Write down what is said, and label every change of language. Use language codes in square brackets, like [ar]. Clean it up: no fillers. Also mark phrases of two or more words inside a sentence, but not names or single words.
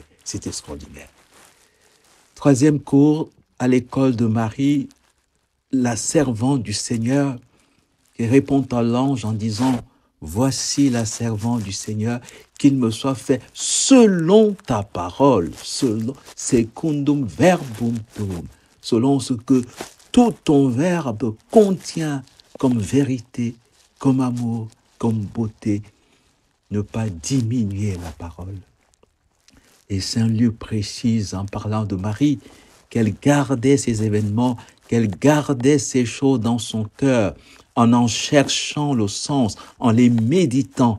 [fr] C'est extraordinaire. Troisième cours, à l'école de Marie, la servante du Seigneur qui répond à l'ange en disant « Voici la servante du Seigneur, qu'il me soit fait selon ta parole, selon [la] secundum verbum tuum, [fr] selon ce que tout ton verbe contient comme vérité, comme amour, comme beauté, ne pas diminuer la parole. » Et Saint Luc précise en parlant de Marie qu'elle gardait ces événements, qu'elle gardait ces choses dans son cœur, en cherchant le sens, en les méditant.